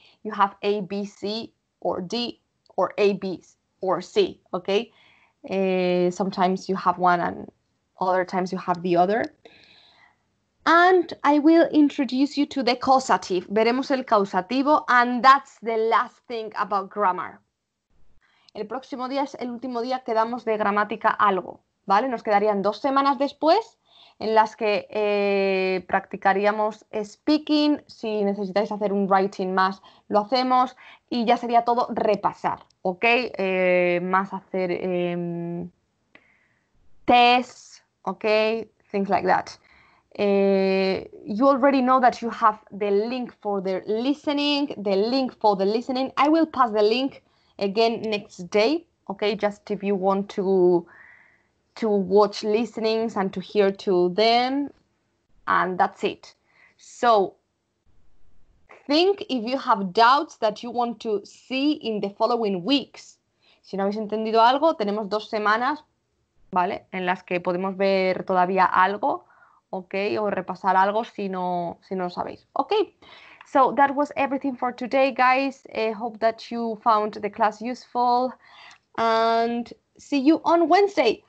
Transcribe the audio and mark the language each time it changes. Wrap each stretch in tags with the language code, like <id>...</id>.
<en>You have A, B, C, or D, or A, B, or C, okay? Sometimes you have one and other times you have the other. And I will introduce you to the causative.</en> <es>Veremos el causativo,</es> <en>and that's the last thing about grammar.</en> <es>El próximo día es el último día que damos de gramática algo, ¿vale? Nos quedarían 2 semanas después en las que practicaríamos speaking. Si necesitáis hacer un writing más, lo hacemos y ya sería todo repasar, ¿ok? Más hacer tests, ¿ok?</es> <en>Things like that. You already know that you have the link for the listening, I will pass the link again next day, okay? Just if you want to watch listenings and to hear to them, and that's it. So think if you have doubts that you want to see in the following weeks.</en> <es>Si no habéis entendido algo, tenemos 2 semanas, ¿vale? En las que podemos ver todavía algo, ¿ok? O repasar algo si no lo sabéis, ¿ok?</es> <en>So that was everything for today, guys. Hope that you found the class useful, and see you on Wednesday.</en>